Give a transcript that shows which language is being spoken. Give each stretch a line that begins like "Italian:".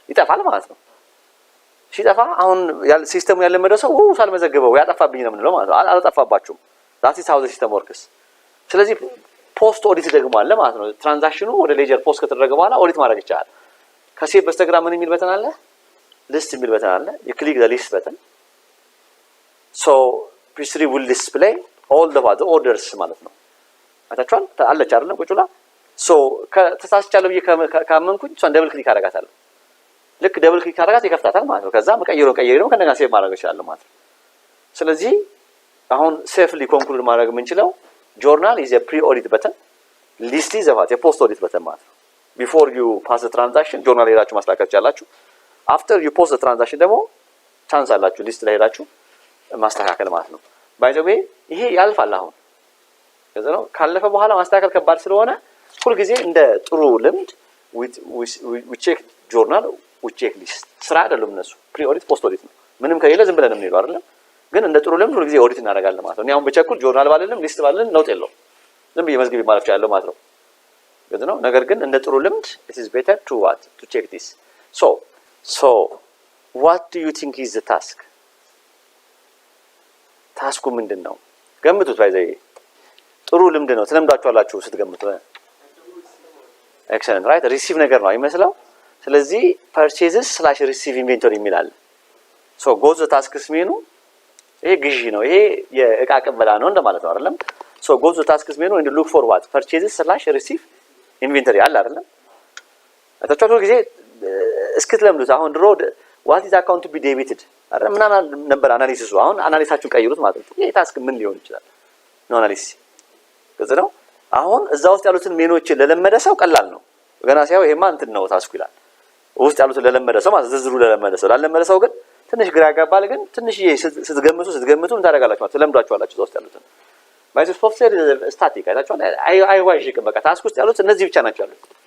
Amharic: ይጠፋል ማለት ነው። ሲጠፋ አሁን ሲስተሙ ያለመደው ሰው ሳልመዘግበው ያጠፋብኝ ነው የምንለው ማለት ነው። አልጠፋባችሁም።
English: ዛት ኢዝ ሃው ዘ ሲስተም ወርክስ።
Amharic: ስለዚህ ፖስት ኦዲት ደግሞ አለ ማለት ነው። ትራንዛክሽኑ ወደ ሌጀር ፖስት ከተደረገ በኋላ ኦዲት ማድረግ ይቻላል። ከሴቭ በስተግራ ምን የሚል በተን አለ? ሊስት የሚል በተን አለ።
English: you click the list button so page3 will display all the orders
Amharic: ማለት ነው። አይታችኋል? አለች አይደለም ቁጭ ብላ። ሶ ከተሳስቻለሁ ብዬ ካመንኩኝ እሷን ደብል ክሊክ አደርጋታለሁ። ልክ ደብል ክሊክ አደርጋት ይከፍታታል ማለት ነው። ከዛ መቀየሩን ቀይሬ ነው ከነጋ ሴቭ ማድረግ ይችላል ማለት ነው። ስለዚህ አሁን ሴፍሊ ኮንክሉድ ማድረግ የምንችለው
English: ጆርናል ኢዝ ኤ ፕሪ ኦዲት በተን፣ ሊስት ኢዝ ኤ ፖስት ኦዲት በተን
Amharic: ማለት ነው።
English: ቢፎር ዩ ፓስ ዘ ትራንዛክሽን
Amharic: ጆርናል ሄዳችሁ ማስተካከል ትችላላችሁ።
English: አፍተር ዩ ፖስት ዘ ትራንዛክሽን
Amharic: ደግሞ ቻንስ አላችሁ ሊስት ላይ ሄዳችሁ ማስተካከል ማለት ነው።
English: ባይ ዘ ዌይ
Amharic: ይሄ ያልፋል አሁን ከዛ ነው። ካለፈ በኋላ ማስተካከል ከባድ ስለሆነ ሁሉ ጊዜ እንደ ጥሩ ልምድ
English: we check journal we check list
Amharic: ስራ አይደለም እነሱ ፕሪ ኦዲት ፖስት ኦዲት ነው። ምንም ከሌለ ዝም ብለን እንሄዳለን አይደል? ግን እንደ ጥሩ ልምድ ሁሉ ጊዜ ኦዲት እናደርጋለን ማለት ነው። እኔ አሁን በቸኩል ጆርናል ባልልም ሊስት ባልልም ለውጥ የለውም። ዝም ብዬ መዝግቤ ማለፍ እችላለሁ ማለት ነው። ግልጽ ነው። ነገር ግን እንደ ጥሩ ልምድ
English: it is better to what to check this. So what do you think is the task?
Amharic: ታስኩ ምንድነው? ገምቱት። ባይዘይ ጥሩ ልምድ ነው። ትለምዳችኋላችሁ ስትገምቱ።
English: ኤክሰለንት ራይት።
Amharic: ሪሲቭ ነገር ነው አይመስለው። ስለዚህ purchases/receive inventory የሚላል
English: so go to the tasks menu
Amharic: ይሄ ግዢ ነው። ይሄ የእቃ ቅበላ ነው እንደማለት ነው አይደለም?
English: so go to the tasks menu and look for what purchases/receive inventory
Amharic: አለ አይደለም? አታቻችሁ ጊዜ እስክትለምዱት አሁን ድሮ
English: what is account to be debited
Amharic: አይደል? ምን ነበር አናሊሲሱ። አሁን አናሊሳችሁን ቀይሩት ማለት ነው። ይሄ ታስክ ምን ሊሆን ይችላል ነው አናሊሲስ። ግልጽ ነው። አሁን እዛ ውስጥ ያሉትን ሜኖችን ለለመደ ሰው ቀላል ነው። ገና ሲያው ይሄማ እንትን ነው ታስኩ ይላል። ውስጥ ያሉትን ለለመደ ሰው ማለት ዝርዝሩ ለለመደ ሰው ላለመደ ሰው ግን ትንሽ ግራ ያጋባል። ግን ትንሽ ስትገምቱ ምን ታደርጋላችሁ ማለት ትለምዷቸዋላችሁ። እዛ ውስጥ ያሉትን ባይስ ሶፍትዌር ስታቲክ አይታችኋል። አይዋዥቅም። በቃ ታስክ ውስጥ ያሉት እነዚህ ብቻ ናቸው ያሉት።